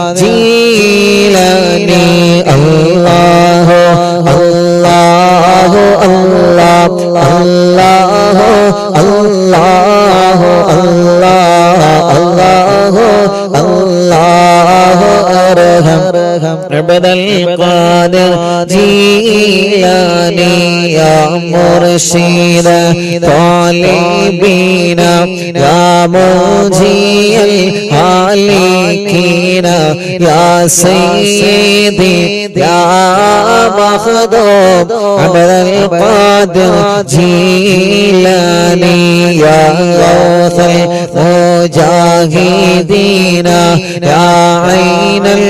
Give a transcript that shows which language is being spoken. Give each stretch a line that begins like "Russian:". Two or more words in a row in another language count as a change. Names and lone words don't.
Arabic: جيلاني الله الله الله الله الله الله الله ارحم عبد القادر جيلاني يا مرشد طالبين يا منجي الهالكين يا سيدي يا مخدوم عبد القادر جيلاني يا غوث المجاهدين يا عين